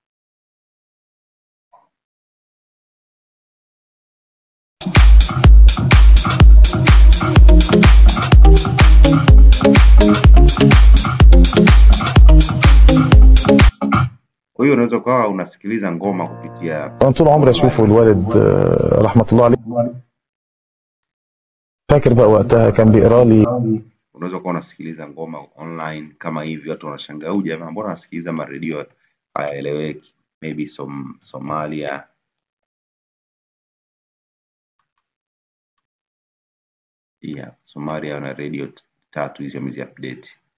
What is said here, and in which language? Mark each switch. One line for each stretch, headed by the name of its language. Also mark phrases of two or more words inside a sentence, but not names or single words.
Swahili: Kwa hiyo unaweza kuwa unasikiliza ngoma kupitia
Arabic: طول عمري اشوفه الوالد رحمه الله عليه فاكر بقى وقتها كان بيقرا لي
Swahili: unaweza kuwa unasikiliza ngoma online kama hivi watu wanashangaa huyu jamaa mbona anasikiliza maredio hayaeleweki, maybe Somalia. Yeah, Somalia wana radio 3 hizo mizi update.